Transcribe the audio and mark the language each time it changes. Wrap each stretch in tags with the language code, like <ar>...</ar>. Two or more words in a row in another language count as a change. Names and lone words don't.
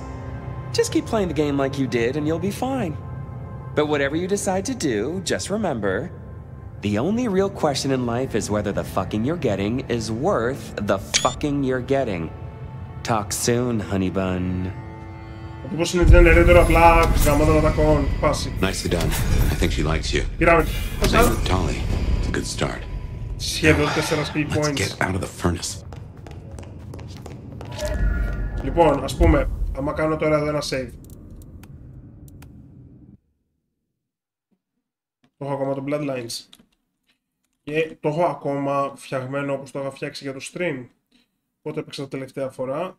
<en>Just keep playing the game like you did and you'll be fine. But whatever you decide to do, just remember, the only real question in life is whether the fucking you're getting is worth the fucking you're getting. Talk soon, honey bun. Nicely done. I think she likes you. Same with Tali. It's a good start. Let's get out of the furnace.</en> <el>Λοιπόν, ας πούμε, άμα κάνω τώρα εδώ ένα save. Το έχω ακόμα το Bloodlines. Και το έχω ακόμα φτιαγμένο όπως το είχα φτιάξει για το stream. Πότε έπαιξα τα τελευταία φορά?</el>